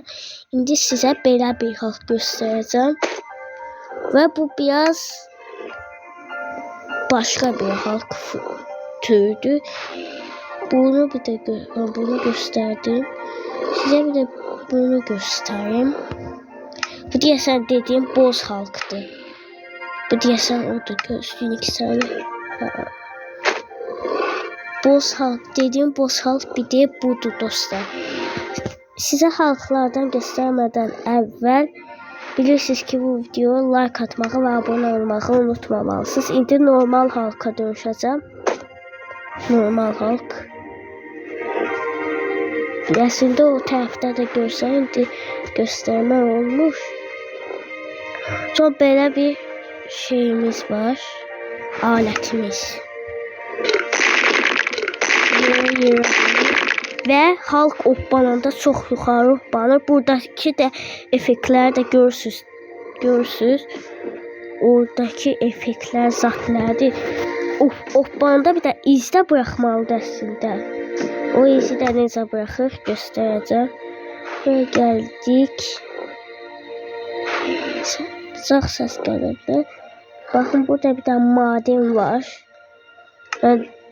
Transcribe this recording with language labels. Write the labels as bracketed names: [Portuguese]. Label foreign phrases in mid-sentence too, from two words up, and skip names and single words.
[Azerbaijani] İndi sizə belə bir halk göstərəcəm. Və bu biraz başqa bir halk türüdür. Bunu bir də bunu göstərdim. Sizə bir də bunu göstəreyim. Bu deyəsən dediyim boz halkdır. Bu deyəsən odur. Gözlüyün 2 saniye. [Turkish] Boz halk dediğim boz halk bir de budur dostlar. Size halklardan göstermeden evvel bilirsiniz ki bu videoya like atmağı ve abone olmağı unutmamalısınız. [Azerbaijani] İndi normal halka dönüşəcəm. Normal halk. Əslində o tərəfdə də görsən indi göstərmək olmuş. Sonra belə bir şeyimiz var. Alətimiz. [Turkish] Ve halk hoppananda çok yukarı hoppanır. Buradaki de efektler de görürsünüz. [Azerbaijani] Oradaki efektler zatlardır. Hoppananda bir de izdə bırakmalıdır əslində. O izi də necə bırakır göstərəcəm. Buraya gəldik. Sağ səs gəlirdi. Baxın burada [Turkish] bir tane [Azerbaijani] maden var.